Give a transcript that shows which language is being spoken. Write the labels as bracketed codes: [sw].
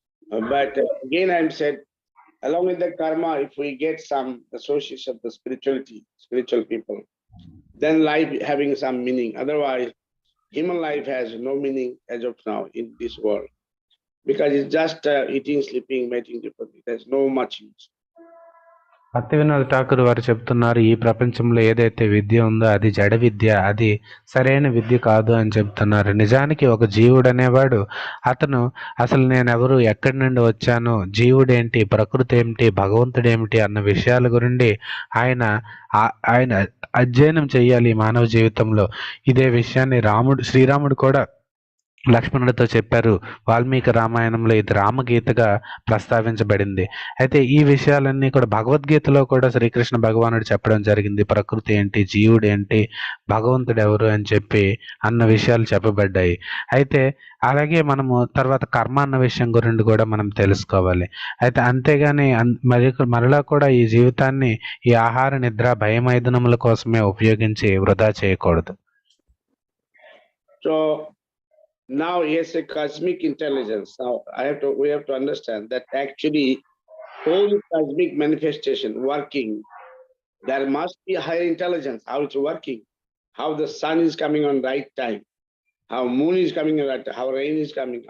[en] But again, I'm said, along with the karma, if we get some association of the spiritual people, then life having some meaning. Otherwise, human life has no meaning as of now in this world, because it's just eating, sleeping, mating differently. There's no much use. [te] భక్తి వినోద్ ఠాకూర్ వారు చెప్తున్నారు, ఈ ప్రపంచంలో ఏదైతే విద్య ఉందో అది జడ విద్య, అది సరైన విద్య కాదు అని చెప్తున్నారు. నిజానికి ఒక జీవుడు అనేవాడు అతను అసలు నేనెవరు, ఎక్కడి నుండి వచ్చాను, జీవుడేంటి, ప్రకృతి ఏమిటి, భగవంతుడు ఏమిటి అన్న విషయాల గురించి ఆయన అధ్యయనం చేయాలి ఈ మానవ జీవితంలో. ఇదే విషయాన్ని శ్రీరాముడు కూడా లక్ష్మణుడితో చెప్పారు. వాల్మీకి రామాయణంలో ఇది రామగీతగా ప్రస్తావించబడింది. అయితే ఈ విషయాలన్నీ కూడా భగవద్గీతలో కూడా శ్రీకృష్ణ భగవానుడు చెప్పడం జరిగింది. ప్రకృతి ఏంటి, జీవుడు ఏంటి, భగవంతుడు ఎవరు అని చెప్పి అన్న విషయాలు చెప్పబడ్డాయి. అయితే అలాగే మనము తర్వాత కర్మ అన్న విషయం గురించి కూడా మనం తెలుసుకోవాలి. అయితే అంతేగాని మరలా కూడా ఈ జీవితాన్ని ఈ ఆహార నిద్ర భయమైదనముల కోసమే ఉపయోగించి వృధా చేయకూడదు. [en] So now yes, a cosmic intelligence. Now we have to understand that actually whole cosmic manifestation working, there must be higher intelligence, how it's working, how the sun is coming on right time, how moon is coming on right time, how rain is coming.